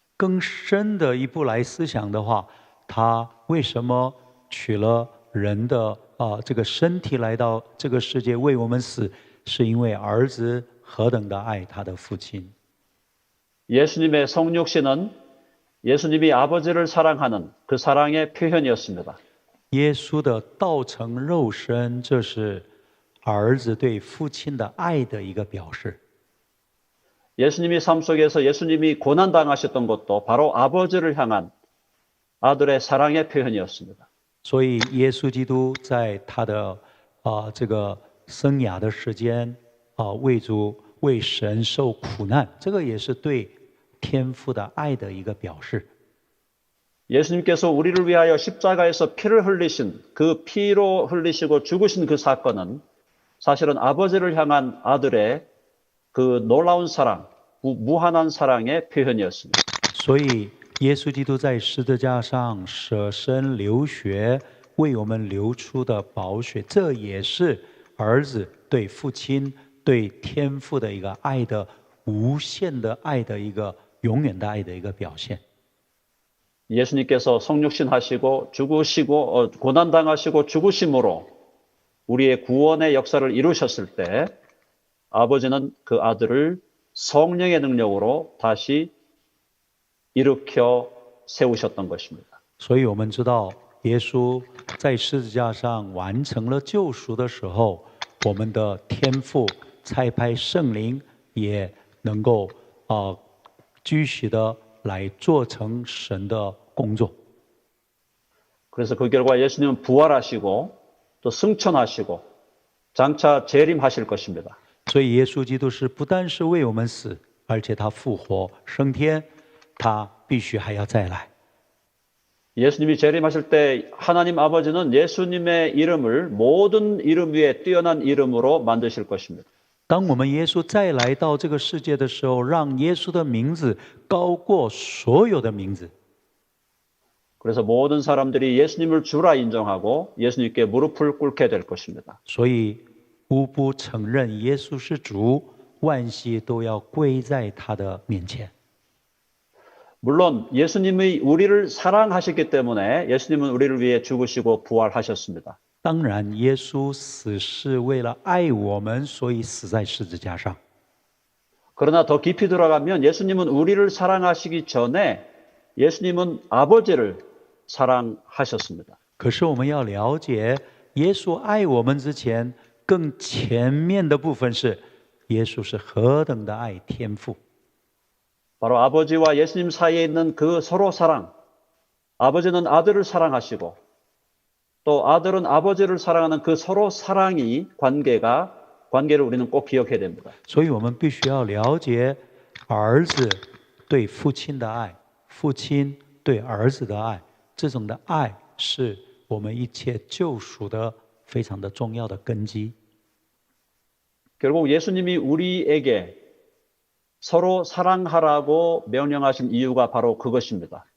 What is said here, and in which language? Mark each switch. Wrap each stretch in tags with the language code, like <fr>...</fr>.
<zh>更深的一步来思想的话，他为什么取了人的这个身体来到这个世界为我们死？是因为儿子何等的爱他的父亲。</zh> <ko>예수님의 성육신은 예수님이 아버지를 사랑하는 그 사랑의 표현이었습니다.</ko> <zh>耶稣的道成肉身，这是儿子对父亲的爱的一个表示。</zh> <ko>예수님이 삶 속에서 예수님이 고난당하셨던 것도 바로 아버지를 향한 아들의 사랑의 표현이었습니다.</ko> <zh>所以耶稣基督在他的这个生涯的时间为神受苦难，这个也是对天父的爱的一个表示。</zh> <ko>예수님께서 우리를 위하여 십자가에서 피를 흘리신 그 피로 흘리시고 죽으신 그 사건은 사실은 아버지를 향한 아들의 그 놀라운 사랑, 무한한 사랑의 표현이었습니다.</ko> <zh>所以耶稣基督在十字架上舍身流血，为我们流出的宝血，这也是儿子对父亲、对天父的一个爱的无限的爱的一个永远的爱的一个表现。</zh> <ko>예수님께서 성육신하시고 죽으시고 고난당하시고 죽으심으로 우리의 구원의 역사를 이루셨을 때 아버지는 그 아들을 성령의 능력으로 다시 일으켜 세우셨던 것입니다.</ko> <zh>所以我们知道，耶稣在十字架上完成了救赎的时候，我们的天父差派圣灵也能够继续的来做成神的工作。</zh> <ko>그래서 그 결과 예수님은 부활하시고 또 승천하시고 장차 재림하실 것입니다.</ko> <zh>所以耶稣基督是不单是为我们死，而且他复活升天，他必须还要再来。</zh> <ko>예수님이 재림하실 때 하나님 아버지는 예수님의 이름을 모든 이름 위에 뛰어난 이름으로 만드실 것입니다.</ko> <zh>当我们耶稣再来到这个世界的时候，让耶稣的名字高过所有的名字。</zh> <ko>그래서 모든 사람들이 예수님을 주라 인정하고 예수님께 무릎을 꿇게 될 것입니다.</ko> <zh>所以无不承认耶稣是主，万膝都要跪在他的面前。</zh> <ko>물론 예수님이 우리를 사랑하셨기 때문에 예수님은 우리를 위해 죽으시고 부활하셨습니다.</ko> <zh>当然，耶稣死是为了爱我们，所以死在十字架上。</zh> <ko>그러나 더 깊이 들어가면 예수님은 우리를 사랑하시기 전에 예수님은 아버지를 사랑하셨습니다.</ko> <zh>可是我们要了解，耶稣爱我们之前，更前面的部分是，耶稣是何等的爱天父。</zh> <ko>바로 아버지와 예수님 사이에 있는 그 서로 사랑. 아버지는 아들을 사랑하시고 또 아들은 아버지를 사랑하는 그 서로 사랑이 관계를 우리는 꼭 기억해야 됩니다.</ko> <zh>所以我们必须要了解儿子对父亲的爱，父亲对儿子的爱，这种的爱是我们一切救赎的非常的重要的根基。</zh> <ko>결국 예수님이 우리에게 서로 사랑하라고 명령하신 이유가 바로 그것입니다.</ko>